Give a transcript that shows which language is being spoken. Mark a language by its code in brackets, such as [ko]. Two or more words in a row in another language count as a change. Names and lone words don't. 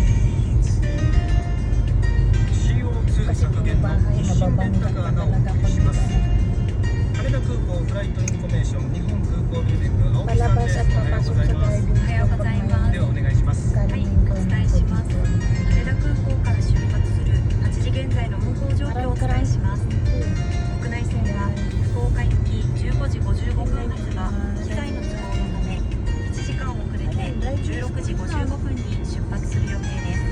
[tl] Kasi kung bahay, mababangga ka talaga pag palabas at papasok sa driving school pag may kalimin ko ng dito. [ja] 羽田空港から出発する8時現在の運行状況をお伝えします。国内線は福岡行き15時55分発が機材の都合のため1時間遅れて16時55分に出発する予定です。